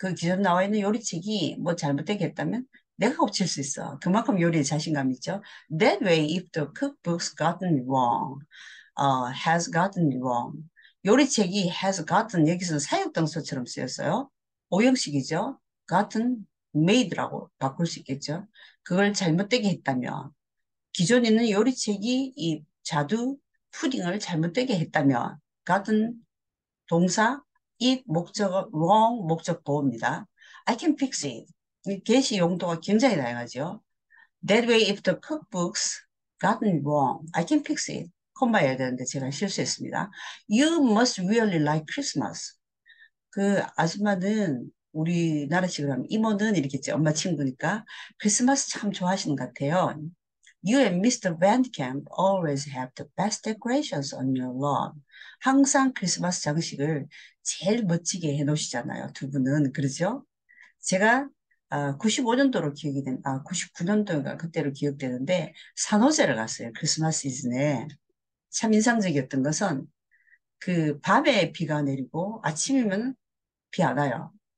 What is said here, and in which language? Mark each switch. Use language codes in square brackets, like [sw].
[ko] 그 기존 나와 있는 요리책이 뭐 잘못되게 했다면 내가 고칠 수 있어. 그만큼 요리에 자신감 있죠. [en] That way, if the cookbook's gotten it wrong, has gotten it wrong. [ko] 요리책이 [en] has gotten [ko] 여기서는 사역동사처럼 쓰였어요. 오형식이죠. gotten, made라고 바꿀 수 있겠죠. 그걸 잘못되게 했다면 기존에 있는 요리책이 이 자두 푸딩을 잘못되게 했다면 gotten 동사, it 목적어, wrong 목적 보호입니다. [en] I can fix it. [ko] 이 get이 용도가 굉장히 다양하죠. [en] That way, if the cookbook's gotten wrong, I can fix it. [ko] 콤마여야 되는데 제가 실수했습니다. [en] You must really like Christmas. [ko] 그 아줌마는 우리나라식으로 하면 이모는 이렇겠지. 엄마 친구니까 크리스마스 참 좋아하시는 것 같아요. [en] You and Mr. Van Camp always have the best decorations on your lawn. [ko] 항상 크리스마스 장식을 제일 멋지게 해놓으시잖아요. 두 분은. 그러죠? 제가 95년도로 기억이 99년도인가 그때로 기억되는데 산호세를 갔어요. 크리스마스 시즌에. 참 인상적이었던 것은 그 밤에 비가 내리고 아침이면 비 안 와요.